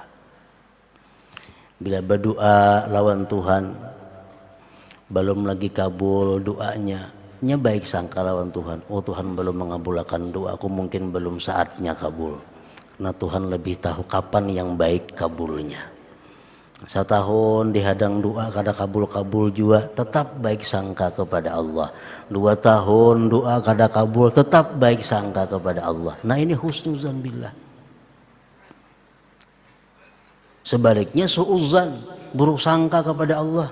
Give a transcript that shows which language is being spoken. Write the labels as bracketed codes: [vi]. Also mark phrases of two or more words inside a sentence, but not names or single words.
[bjn] Bila berdoa lawan Tuhan, belum lagi kabul doanya, nya baik sangka lawan Tuhan. [id] Oh, Tuhan belum mengabulkan doaku, mungkin belum saatnya kabul. Karena Tuhan lebih tahu kapan yang baik kabulnya. [bjn] Setahun dihadang doa kada kabul-kabul juga, tetap baik sangka kepada Allah. 2 tahun doa kada kabul, tetap baik sangka kepada Allah. [id] Nah, ini [ar] حسن الظن بالله. [id] Sebaliknya suuzan, buruk sangka kepada Allah.